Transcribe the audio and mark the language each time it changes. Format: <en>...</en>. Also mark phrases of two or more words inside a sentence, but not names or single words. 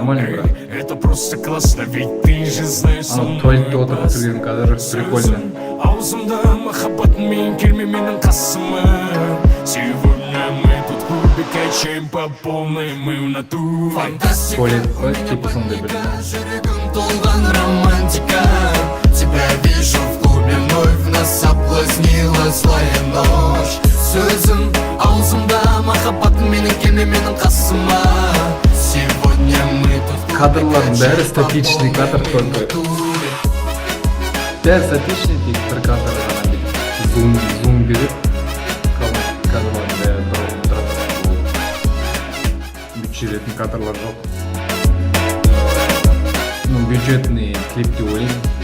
<kk>Нормально бірақ.</kk> <ru>Это просто классно, ведь ты же знаешь, со мной</ru> <kk>туалетте отырып түсірген кадр прикольно. Аузымда махаббатың мен келме менің қасыма.</kk> <ru>Сегодня мы тут в клубе качаем по полной, мы в натуре.</ru> <kk>Фантастика, Туалет типа сондай бір. жүрегім толған романтика.</kk> <ru>Тебя вижу в клубе, вновь нас соблазнила злая ночь.</ru> <kk>Сөзім аузымда, махаббатың менің келме менің қасыма.</kk> <ru>Сегодня мы тут</ru> <kk>Кадрлардың бәрі</kk> <ru>статичный кадр только.</ru> <kk>Дәл статичный тек бір кадр ғана дейді. Зум беріп кадрлардың бәрі бір орын тұрады. Бюджет жүретін кадрлар жоқ. Бюджетный клипте ойлаймын.</kk>